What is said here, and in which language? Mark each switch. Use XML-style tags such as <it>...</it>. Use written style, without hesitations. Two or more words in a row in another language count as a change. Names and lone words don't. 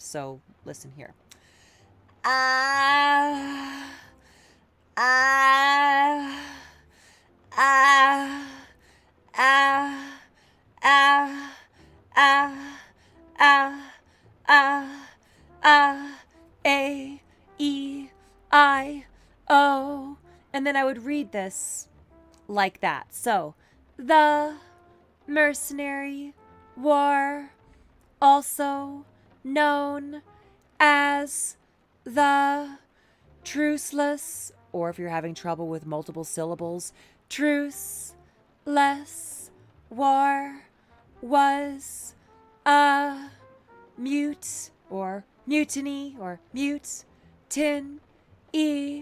<en>So listen here. Ah, ah, ah, ah, ah, ah, ah, ah, ah, a, e, I, o. And then I would read this like that. So, the mercenary war, also known as the truceless, or if you're having trouble with multiple syllables, truceless war, was a mute or mutiny or mute tin e.</en>